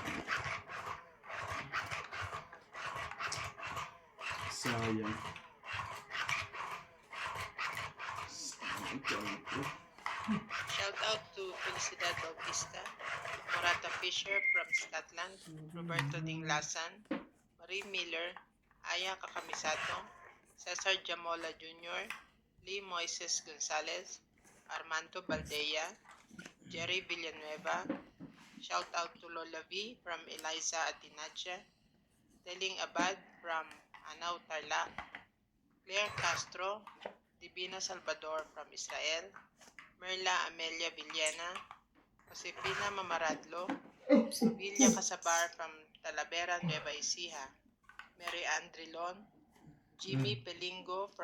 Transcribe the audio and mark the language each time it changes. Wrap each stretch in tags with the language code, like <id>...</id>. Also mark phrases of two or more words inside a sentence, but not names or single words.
<en>Sayang. Sayang. Shout out to Felicidad Bautista, Morata Fisher from Scotland, Roberto Dinglasan, Marie Miller, Aya Kakamisato, Cesar Jamola Jr., Lee Moises Gonzalez, Armando Baldea, Jerry Villanueva. Shout out to Lola V from Eliza Atinacha, Teling Abad from Anaw Tarlac, Claire Castro, Divina Salvador from Israel, Merla Amelia Villena, Josefina Mamaradlo, Villa Casabar from Talavera, Nueva Ecija, Mary Andrilon, Jimmy Pelingo from</en>